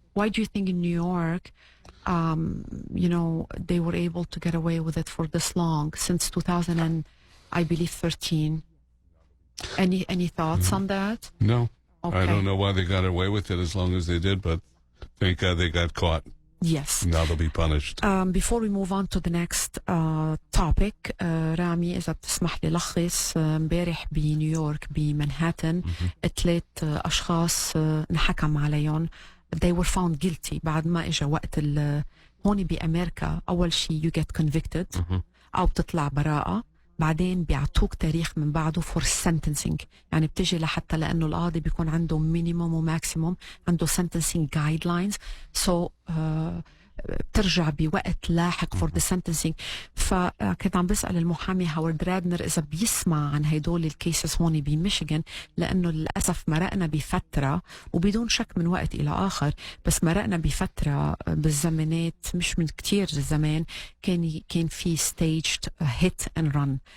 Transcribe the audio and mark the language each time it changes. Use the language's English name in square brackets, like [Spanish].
[English] Why do you think in New York, you know, they were able to get away with it for this long, since 2000 and I believe 13. Any thoughts on that? No. Okay. I don't know why they got away with it as long as they did, but thank God they got caught. Yes. Now they'll be punished. Before we move on to the next topic, [Arabic] رامي إذا بتسمح لي لخص امبارح بنيويورك بمنهاتن 3 أشخاص انحكم عليهم. [English] They were found guilty [Arabic] بعد ما إجا وقت هون بأمريكا أول شيء [English] you get convicted [Arabic] أو بتطلع براءة، بعدين بيعطوك تاريخ من بعده [English] for sentencing، [Arabic] يعني بتجي لحتى لأنه القاضي بيكون عنده minimum وماكسيموم، عنده [English] sentencing guidelines. [Arabic] So بترجع بوقت لاحق [English] for the sentencing. [Arabic] فكنت عم بسأل المحامي هاورد رادنر إذا بيسمع عن هيدول الكيسز هون بميشيغان، لأنه للأسف مرقنا بفترة وبدون شك من وقت إلى آخر، بس مرقنا بفترة بالزمانات مش من كتير زمان كان في [English] staged hit and run.